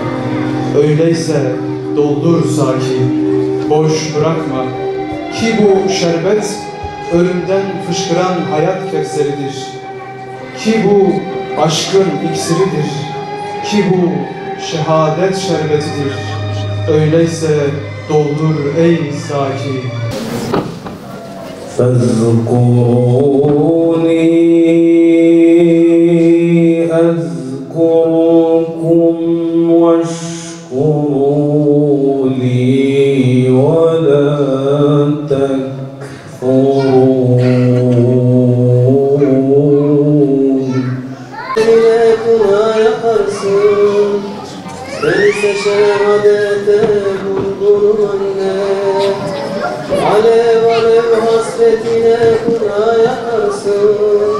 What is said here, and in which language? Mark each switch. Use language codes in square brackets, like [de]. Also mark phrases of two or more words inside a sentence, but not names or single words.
[tr] Öyleyse doldur sakin, boş bırakma ki bu şerbet ölümden fışkıran hayat kevseridir. Ki bu aşkın iksiridir. Ki bu şehadet şerbetidir. Öyleyse doldur ey sakin. [ar] فاذكروني أذكركم واشكروا لي ولا تكفرون. Neyse şehadete bulgurmanne, alev alev hasretine kuna yakarsın.